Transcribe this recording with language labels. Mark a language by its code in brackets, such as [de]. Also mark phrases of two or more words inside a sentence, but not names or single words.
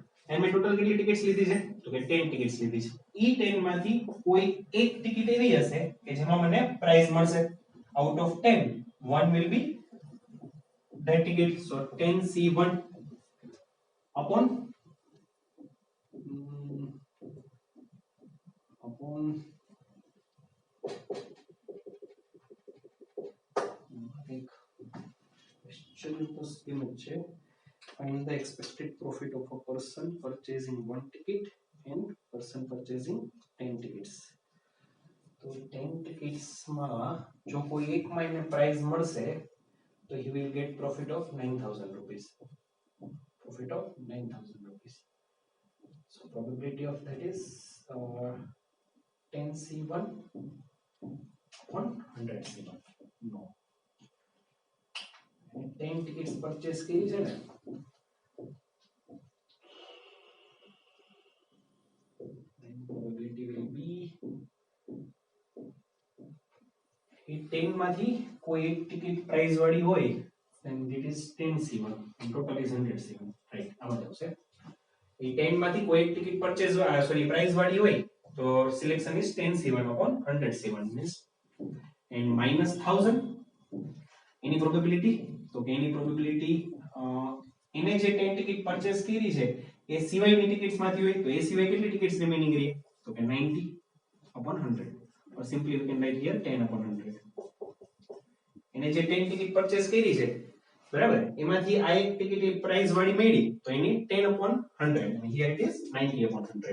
[gu] એન્ડ મેં ટોટલ કેટલી ટિકિટ્સ લીધી છે તો કે 10 ટિકિટ્સ લીધી છે. ઈ 10 માંથી કોઈ એક ટિકિટ એવી હશે કે જેમાં મને પ્રાઇઝ મળશે. [en] out of 10 one will be that ticket, so 10C1 upon એક question [gu] તો સ્કીમ છે. [en] find the expected profit of a person purchasing one ticket and person purchasing 10 tickets. [gu] તો 10 tickets માં જો કોઈ એક માં એને પ્રાઇસ મળશે તો [en] he will get profit of 9000 rupees. Profit of 9000 rupees. So probability of that is 10C1 on 100C1. No. 10 tickets purchase [gu] કરી છે ને [en] then probability will be [gu] એ 10 માંથી કોઈ એક ટિકિટ પ્રાઇસ વાળી હોય [en] then it is 10C1 and total is 100C1, right? [gu] આમાં આવશે એ 10 માંથી કોઈ એક ટિકિટ પરચેઝ સોરી પ્રાઇસ વાળી હોય તો સિલેક્શન [en] is 10C1 upon 100C1 means and minus 1000 [gu] એની પ્રોબેબિલિટી તો કે એની પ્રોબેબિલિટી એને જે 10 ટિકિટ પરચેઝ કરી છે એ સિવાયની ટિકિટ્સ માંથી હોય તો એ સિવાય કેટલી ટિકિટ્સ રિમેનિંગ રહી તો કે 90 [en] upon 100 or simply we can write here 10 upon 100. [gu] એને જે 10 ટિકિટ પરચેઝ કરી છે બરાબર એમાંથી આ એક ટિકિટ પ્રાઇસ વાળી મળી તો એની 10 [en] upon 100 and here it is 90 upon 100.